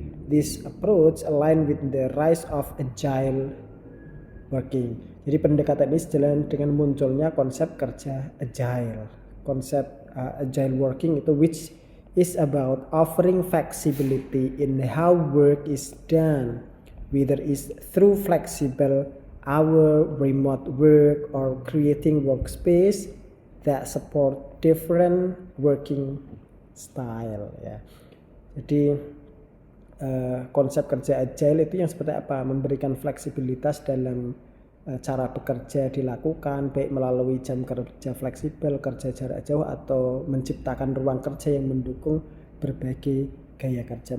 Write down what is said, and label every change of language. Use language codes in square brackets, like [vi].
[en] This approach align with the rise of agile working. [id] Jadi pendekatan ini sejalan dengan munculnya konsep kerja agile. Konsep agile working itu [en] which is about offering flexibility in how work is done, whether it's through flexible hour, remote work, or creating workspace that support different working style ya. [id] Jadi konsep kerja agile itu yang seperti apa? Memberikan fleksibilitas dalam cara bekerja dilakukan, baik melalui jam kerja fleksibel, kerja jarak jauh, atau menciptakan ruang kerja yang mendukung berbagai gaya kerja.